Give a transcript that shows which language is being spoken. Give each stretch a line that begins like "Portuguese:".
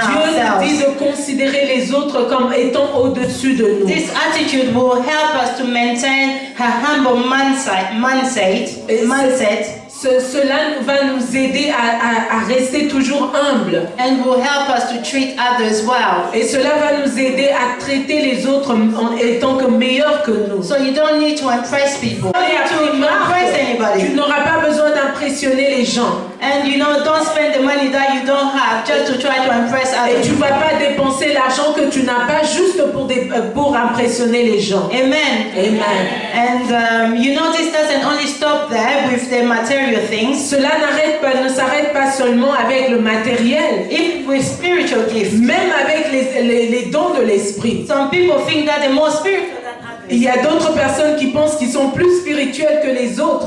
French: Dieu nous dit
English: ourselves.
French: de considérer les autres comme étant au-dessus de nous.
English: This attitude will help us to maintain a humble mindset.
French: Cela va nous aider à rester toujours humbles.
English: And will help us to treat others well.
French: Et cela va nous aider à traiter les autres en étant que meilleurs que nous.
English: So you don't need to impress people. You don't need to impress
French: Tu
English: anybody.
French: n'auras pas besoin d'impressionner les gens.
English: And don't spend the money that you don't have just to try to impress
French: Et tu
English: others.
French: ne vas pas dépenser l'argent que tu n'as pas juste pour impressionner les gens. Amen. Amen.
English: And this doesn't only stop there with the material things.
French: Cela ne s'arrête pas seulement avec le matériel.
English: If with spiritual gifts.
French: Même avec les dons de l'esprit.
English: Some people think that they're more spiritual than others.
French: Il y a d'autres personnes qui pensent qu'ils sont plus spirituels que les autres.